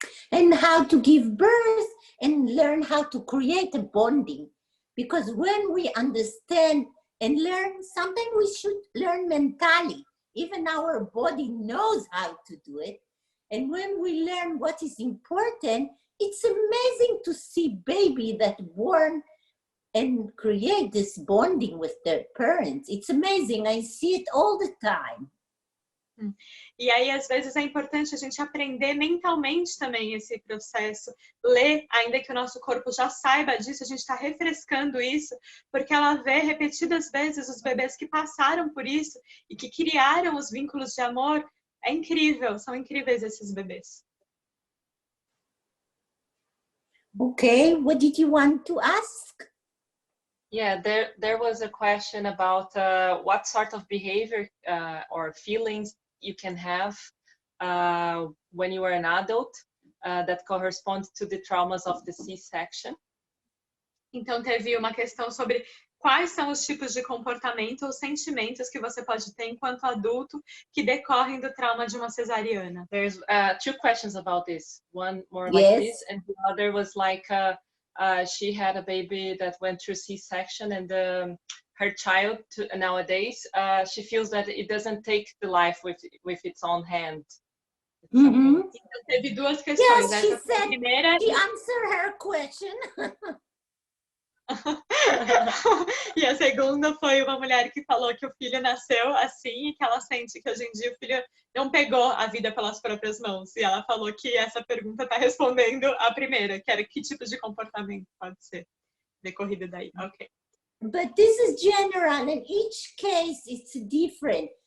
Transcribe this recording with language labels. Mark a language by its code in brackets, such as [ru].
[en] And how to give birth and learn how to create a bonding. Because when we understand and learn, sometimes we should learn mentally. Even our body knows how to do it. And when we learn what is important, it's amazing to see baby that born and create this bonding with their parents. It's amazing. I see it all the time. [pt] E aí, às vezes, é importante a gente aprender mentalmente também esse processo. Ler, ainda que o nosso corpo já saiba disso, a gente está refrescando isso, porque ela vê repetidas vezes os bebês que passaram por isso e que criaram os vínculos de amor. É incrível, são incríveis esses bebês. [en] Okay, what did you want to ask? Yeah, there was a question about what sort of behavior or feelings you can have when you are an adult that corresponds to the traumas of the C-section. [pt] Então, teve uma questão sobre quais são os tipos de comportamento ou sentimentos que você pode ter enquanto adulto que decorrem do trauma de uma cesariana. [en] There's two questions about this. One more like this, and the other was like she had a baby that went through C-section, and her child nowadays she feels that it doesn't take the life with its own hand. Mm-hmm. [pt] Então, teve duas questões. [en] Yes, she said, [pt] primeira... [en] she answered her question. [pt] E a segunda foi uma mulher que falou que o filho nasceu assim e que ela sente que hoje em dia o filho não pegou a vida pelas próprias mãos. E ela falou que essa pergunta está respondendo a primeira, que era que tipo de comportamento pode ser decorrido daí. [en] Ok. But this is general, and each case is different.